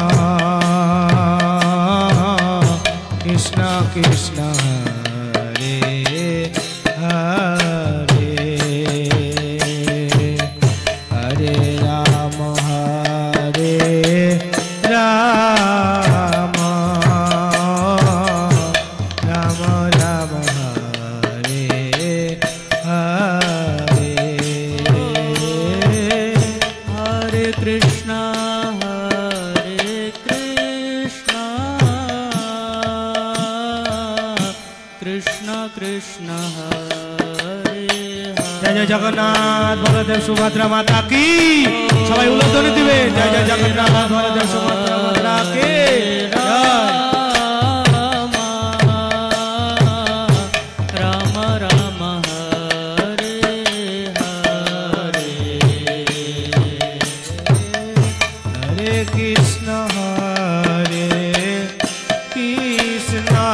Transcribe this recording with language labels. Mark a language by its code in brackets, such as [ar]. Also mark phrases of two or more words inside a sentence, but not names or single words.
[sa] Krishna Krishna, Hare Hare, Hare Rama, Hare Rama, Rama Rama, Hare Hare. Hare Krishna, Hare Krishna, Krishna Krishna, Hare [bn] জয় জয় [sa] Hare. [bn] জগন্নাথ বলদেব সুভদ্রা মাতা কি সবাই উল্লাসধ্বনি দিবেন জয় জয় জগন্নাথ বলদেব সুভদ্রা মাতা কি জয় [sa] Rama Rama, Hare Hare. হরে কৃষ্ণ হরে কৃষ্ণ